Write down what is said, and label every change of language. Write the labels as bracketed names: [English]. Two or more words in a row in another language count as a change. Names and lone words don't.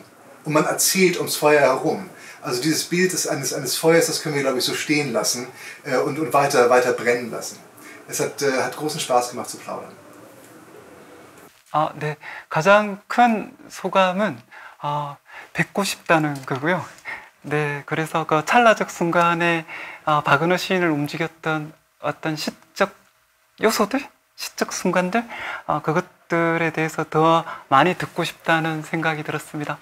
[German] Und man erzählt ums Feuer herum. Also dieses Bild eines Feuers, das können wir, glaube ich, so stehen lassen und weiter brennen lassen. Es hat großen Spaß gemacht zu plaudern. [Korean] 네. 가장 큰 소감은 뵙고 싶다는 거고요. 네, 그래서 그 찰나적 순간에 박은호 시인을 움직였던 어떤 시적 요소들, 시적 순간들, 그것들에 대해서 더 많이 듣고 싶다는 생각이 들었습니다.